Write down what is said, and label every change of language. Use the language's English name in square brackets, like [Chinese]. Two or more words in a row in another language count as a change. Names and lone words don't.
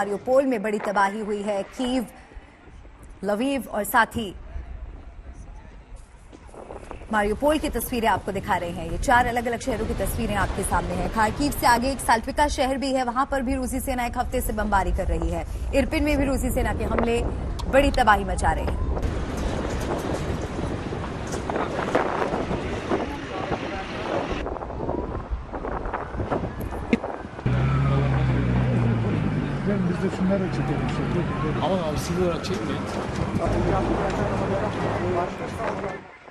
[Hindi] मारियोपोल में बड़ी तबाही हुई है। कीव, लवीव और साथ ही मारियोपोल की तस्वीरें आपको दिखा रहे हैं। ये 4 अलग अलग शहरों की तस्वीरें आपके सामने हैं। खार्किव से आगे एक साल्पिका शहर भी है, वहां पर भी रूसी सेना एक हफ्ते से बमबारी कर रही है। इरपिन में भी रूसी सेना के हमले बड़ी तबाही मचा रहे हैं। [Turkish] Biz de şunları çekelim. Aman abi sinir olarak çekmeyin.